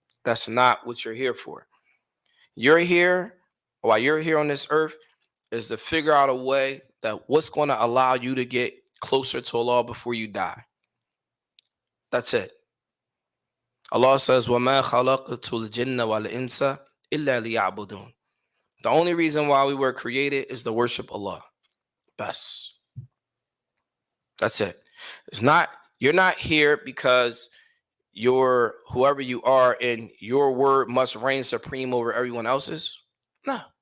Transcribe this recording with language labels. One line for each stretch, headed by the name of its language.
English: That's not what you're here for. You're here on this earth is to figure out a way that what's going to allow you to get closer to Allah before you die. That's it.
Arabic: Allah says, وَمَا خَلَقْتُ الْجِنَّ وَالْإِنسَ إِلَّا لِيَعْبُدُونَ.
English: The only reason why we were created is to worship Allah. Bas. That's it. You're not here because your whoever you are and your word must reign supreme over everyone else's? No.